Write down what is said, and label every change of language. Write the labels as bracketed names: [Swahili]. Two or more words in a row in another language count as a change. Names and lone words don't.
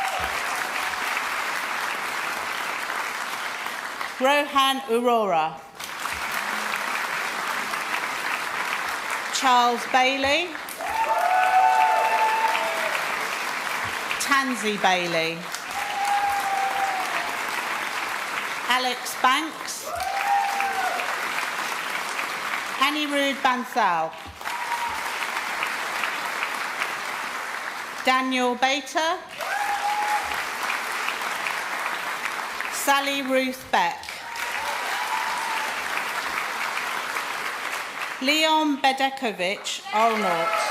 [English] Rohan Aurora. Charles Bailey. Tansy Bailey. Alex Banks. Anirudh Bansal. Daniel Bater. Sally Ruth Beck. Leon Bedekovich Arnold.